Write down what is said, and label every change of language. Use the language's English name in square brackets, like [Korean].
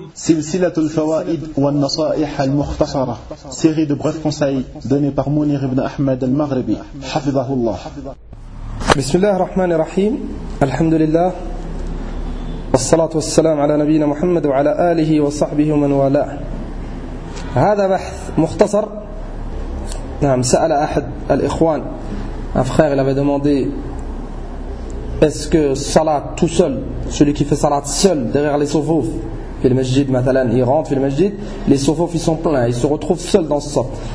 [Arabic] سلسلة الفوائد والنصائح المختصرة. [French] série de brefs conseils donnés par Mounir ibn Ahmed al-Maghribi حفظه الله. [Arabic] بسم الله الرحمن الرحيم. الحمد لله والصلاة والسلام على نبينا محمد وعلى آله وصحبه ومن والاه. هذا بحث مختصر. نعم، سأل أحد الإخوان، [French] un frère, il avait demandé, est-ce que Salat tout seul, celui qui fait Salat seul derrière les Sofouf, et le masjid, matalan, il rentre dans le masjid, les Sofouf ils sont pleins, ils se retrouvent seuls dans ce Sof.